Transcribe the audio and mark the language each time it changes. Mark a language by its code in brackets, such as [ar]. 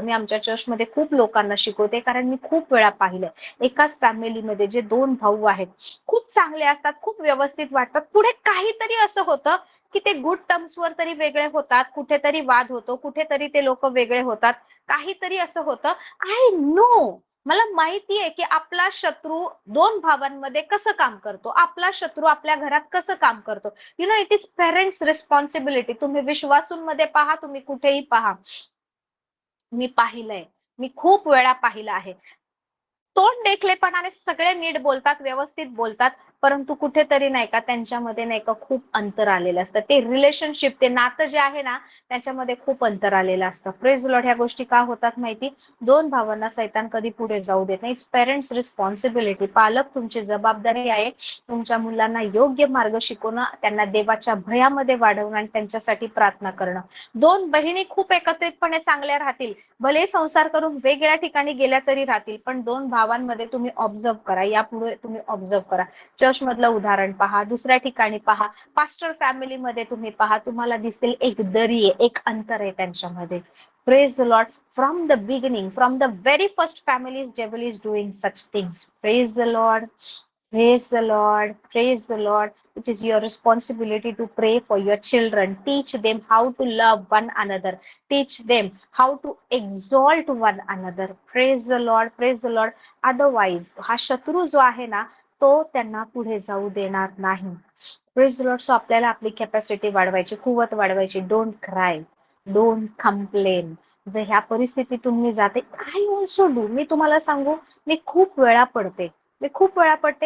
[mr] मी आमच्या चर्चमध्ये खूप लोकांना शिकवते, कारण मी खूप वेळा पाहिलंय एकाच फॅमिलीमध्ये जे 2 भाऊ आहेत, खूप चांगले असतात, खूप व्यवस्थित वाटतात, पुढे काहीतरी असं होतं की ते गुड टर्म्सवर तरी वेगळे होतात, कुठेतरी वाद होतो, कुठेतरी ते लोक वेगळे होतात, काहीतरी असं होतं. [en] I know, [mr] मला माहितीये की आपला शत्रू 2 भावांमध्ये कसं काम करतो, आपला शत्रू आपल्या घरात कसं काम करतो. [en] You know, it is parents responsibility. [mr] तुम्ही विश्वासूंमध्ये पहा, तुम्ही कुठेही पहा, मी पाहिलंय, मी खूप वेळा पाहिलं आहे. तोंड देखलेपणाने सगळे नीट बोलतात, व्यवस्थित बोलतात, परंतु कुठेतरी नाही का त्यांच्यामध्ये नाही का खूप अंतर आलेलं असतं. ते रिलेशनशिप, ते नातं जे आहे ना, त्याच्यामध्ये खूप अंतर आलेलं असतं. [en] Praise Lord. [mr] ह्या गोष्टी का होतात माहिती? दोन भावांना सैतान कधी पुढे जाऊ देत नाही. पेरेंट्स रिस्पॉन्सिबिलिटी, पालक तुमची जबाबदारी आहे तुमच्या मुलांना योग्य मार्ग शिकवणं, त्यांना देवाच्या भयामध्ये वाढवणं आणि त्यांच्यासाठी प्रार्थना करणं. दोन बहिणी खूप एकत्रितपणे चांगल्या राहतील, भले संसार करून वेगळ्या ठिकाणी गेल्या तरी राहतील, पण दोन भावांमध्ये तुम्ही ऑब्झर्व करा, यापुढे तुम्ही ऑब्झर्व करा. चर्च मधलं उदाहरण पहा, दुसऱ्या ठिकाणी पहा, पास्टर फॅमिलीमध्ये तुम्ही पहा, तुम्हाला दिसेल एक दरी आहे, एक अंतर आहे त्यांच्यामध्ये. [en] Praise the Lord. From the beginning, from the very first families, devil is doing such things. Praise the Lord. Praise the Lord. Praise the Lord. It is your responsibility to pray for your children. Teach them how to love one another. Teach them how to exalt one another. Praise the Lord. Praise the Lord. [mr] Otherwise, हा शत्रू जो आहे ना, तो त्यांना पुढे जाऊ देणार नाही. [en] Praise the Lord. [mr] So आपल्याला आपली कॅपॅसिटी वाढवायची, कुवत वाढवायची. [en] Don't cry. Don't complain. [mr] जर ह्या परिस्थितीतून मी जाते, [en] I also do. [mr] मी तुम्हाला सांगू, मी खूप वेळा पडते. मी खूप वेळा पडते.